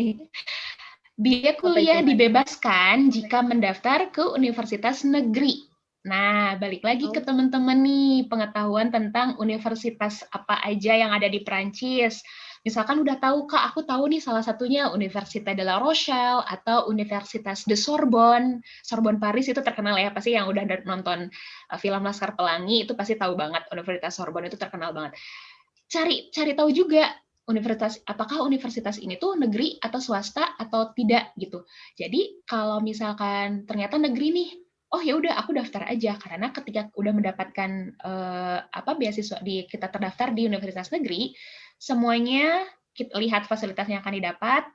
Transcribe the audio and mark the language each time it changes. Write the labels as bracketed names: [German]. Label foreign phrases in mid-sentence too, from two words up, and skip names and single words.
[Indonesian] Biaya kuliah dibebaskan jika mendaftar ke universitas negeri. Nah, balik lagi ke teman-teman nih, pengetahuan tentang universitas apa aja yang ada di Perancis. Misalkan udah tahu, Kak, aku tahu nih salah satunya Universitas de la Rochelle atau Universitas de Sorbonne. Sorbonne Paris itu terkenal ya, pasti yang udah nonton film Laskar Pelangi itu pasti tahu banget Universitas Sorbonne itu terkenal banget. Cari tahu juga apakah universitas ini tuh negeri atau swasta atau tidak gitu. Jadi kalau misalkan ternyata negeri nih, oh ya udah aku daftar aja, karena ketika udah mendapatkan beasiswa kita terdaftar di universitas negeri, semuanya kita lihat fasilitas yang akan didapat.